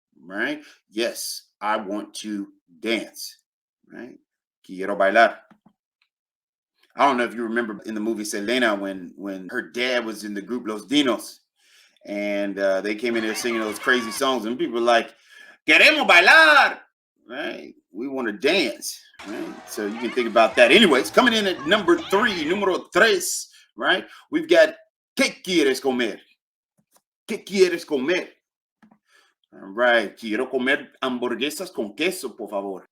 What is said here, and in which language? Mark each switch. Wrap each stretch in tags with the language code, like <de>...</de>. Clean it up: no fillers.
<en>right? Yes, I want to dance, right?</en> <es>Quiero bailar.</es> <en>I don't know if you remember in the movie Selena when her dad was in the group Los Dinos, and they came in there singing those crazy songs, and people were like,</en> <es>"Queremos bailar,"</es> <en>right? We want to dance, right? So you can think about that. Anyways, coming in at number three,</en> <es>número tres,</es> <en>right?</en> <es>We've got ¿Qué quieres comer? ¿Qué quieres comer? All right, quiero comer hamburguesas con queso, por favor.</es>